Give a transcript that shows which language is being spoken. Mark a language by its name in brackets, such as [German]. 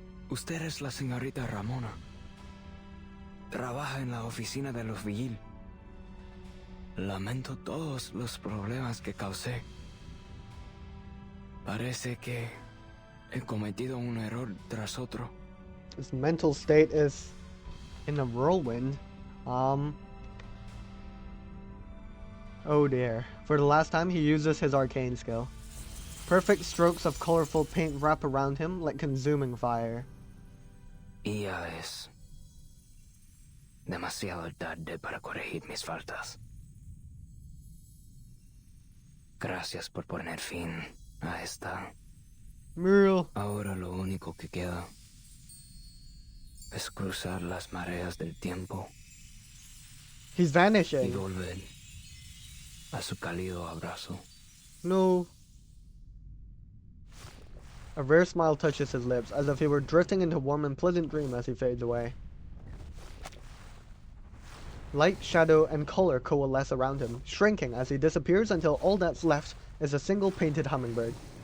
[Spanish] Usted es la señorita Ramona. Trabaja en la oficina de los Vigil. Lamento todos los problemas que causé. Parece que he cometido un error tras otro. [English] His mental state is in a whirlwind. Oh dear. For the last time, he uses his arcane skill. Perfect strokes of colorful paint wrap around him like consuming fire. [Spanish] Ella es demasiado tarde para corregir mis faltas. Gracias por poner fin a esta. Muriel. Ahora lo único que queda es cruzar las mareas del tiempo [English] He's vanishing. [Spanish] volver a su cálido abrazo. [English] No. A rare smile touches his lips, as if he were drifting into a warm and pleasant dream as he fades away. Light, shadow, and color coalesce around him, shrinking as he disappears until all that's left is a single painted hummingbird.